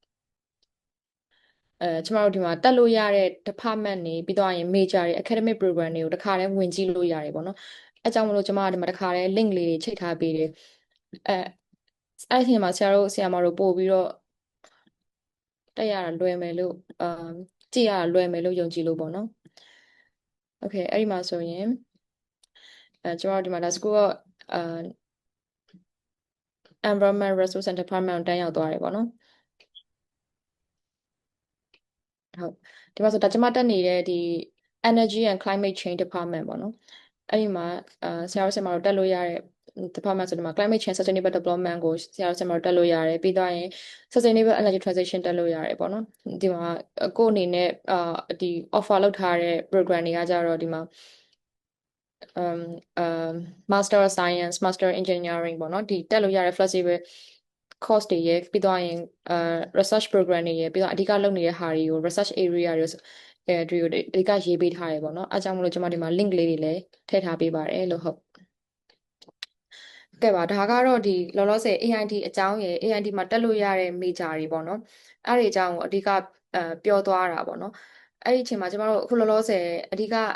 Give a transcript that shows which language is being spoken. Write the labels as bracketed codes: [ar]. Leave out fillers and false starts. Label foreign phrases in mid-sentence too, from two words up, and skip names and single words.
[my] ကျမတို့ဒီမှာတက်လို့ရတဲ့ department တွေပြီးတော့ရင် major တွေ [en] academic program [my] တွေကိုတခါတည်းဝင်ကြည့်လို့ရတယ်ပေါ့နော်အဲကြောင့်မလို့ကျမဒီမှာတခါတည်း link လေးတွေချိန်ထားပေးတယ်အဲ့ဒီမှာဆရာမတို့ပို့ပြီးတော့တက်ရတာလွယ်မယ်လို့ကြည့်ရတာလွယ်မယ်လို့ယုံကြည်လို့ပေါ့နော်โอเคအဲ့ဒီမှာဆိုရင်ကျမတို့ဒီမှာဒါ school က [en] environment resource and department [my] ကိုတန်းရောက်သွားတယ်ပေါ့နော် ဟုတ်ဒီမှာဆိုဒါကျမတက်နေတဲ့ဒီ [en] energy and climate change department [my] ပေါ့နော်အဲ့ဒီမှာဆရာမတို့တက်လို့ရတဲ့ department ဆိုဒီမှာ [en] climate change sustainable development [my] ကိုဆရာမတို့တက်လို့ရတယ်ပြီးတော့ရင် [en] sustainable energy transition [my] တက်လို့ရတယ်ပေါ့နော်ဒီမှာကိုယ့်အနေနဲ့ဒီ offer လုပ်ထားတဲ့ program တွေကကြတော့ဒီမှာ [en] Master of Science Master Engineering [my] ပေါ့နော်ဒီတက်လို့ရတဲ့ [en] flexible course [my] တွေရဲ့ပြီးတော့ရင် [en] research program [my] တွေရဲ့ပြီးတော့အဓိကလုပ်နေတဲ့ဟာတွေကို [en] research area [my] တွေကိုအဓိကရေးပေးထားရပေါ့နော်အဲကြောင့်မလို့ကျွန်မဒီမှာ link လေးတွေလည်းထည့်ထားပေးပါတယ်လို့ဟုတ်ကဲပါဒါကတော့ဒီလောလောဆယ် AIT အကြောင်းရယ် AIT မှာတက်လို့ရတဲ့ major တွေပေါ့နော်အဲ့ဒီအကြောင်းကိုအဓိကပြောသွားတာပေါ့နော်အဲ့ဒီအချိန်မှာကျွန်တော်တို့အခုလောလောဆယ်အဓိက